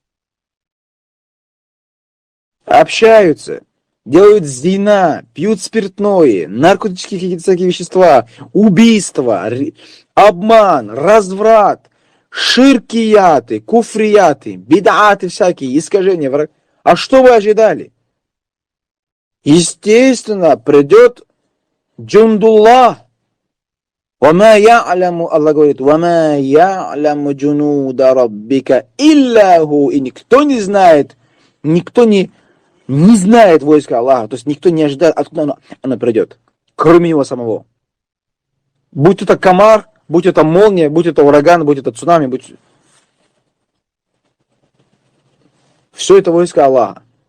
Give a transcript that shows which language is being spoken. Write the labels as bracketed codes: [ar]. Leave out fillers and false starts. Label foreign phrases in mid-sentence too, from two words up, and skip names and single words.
[ru] Общаются, делают зина, пьют спиртное, наркотические какие-то всякие вещества, убийства, обман, разврат, ширкияты, куфрияты, бидаты всякие, искажения. А что вы ожидали? Естественно, придет джундуллах. [ar] وَمَا يَعْلَمُ, Аллах говорит, وَمَا يَعْلَمُ جُنُودَ رَبِّكَ إِلَّا هُ. [ru] И никто не знает войска Аллаха. То есть никто не ожидает, откуда оно придет, кроме него самого. Будь это комар, будь это молния, будь это ураган, будь это цунами, все это войска Аллаха.